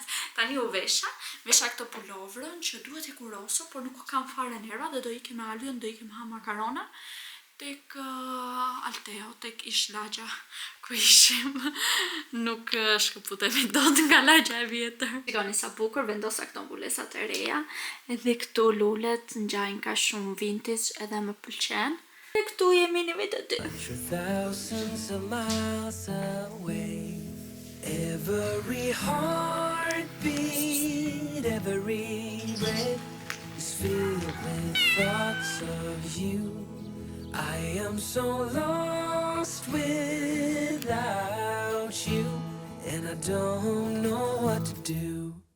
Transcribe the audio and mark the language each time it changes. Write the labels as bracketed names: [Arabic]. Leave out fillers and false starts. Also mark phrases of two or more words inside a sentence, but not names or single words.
[Albanian] Tani u vesha këto pulovrën që duhet i kuroso, por nuk kam fare nerva dhe do ikim me Alvin, do ikim ha makarona tek Alteo, tek ish lagja ku ishim. Nuk shkëputemi dot nga lagja e vjetër. Shikoni sa bukur vendosa këto mbulesat e reja, edhe këtu lulet ngjajnë ka shumë vintage edhe më pëlqen. Dhe këtu jemi në vetë dy. [English] Thousands of miles away, every heartbeat, every breath is filled with thoughts of you. I am so lost without you, and I don't know what to do.